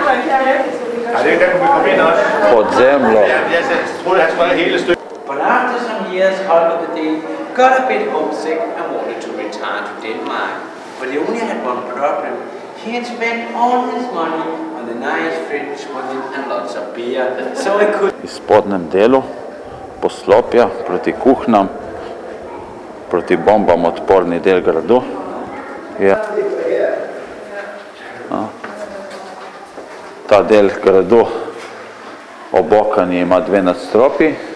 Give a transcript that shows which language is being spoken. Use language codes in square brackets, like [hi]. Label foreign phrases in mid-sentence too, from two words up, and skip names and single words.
[sl] Pod zemljo. [en] But after some years, Holger the Dane got a bit homesick and wanted to return to Denmark. But he only had one problem. He had spent all his money on the nice French women and lots of beer, so he could... [sl] V spodnjem delu poslopja proti kuhnam, proti bombam odporni del gradu. Ta del gradu obokani ima dve nadstropji.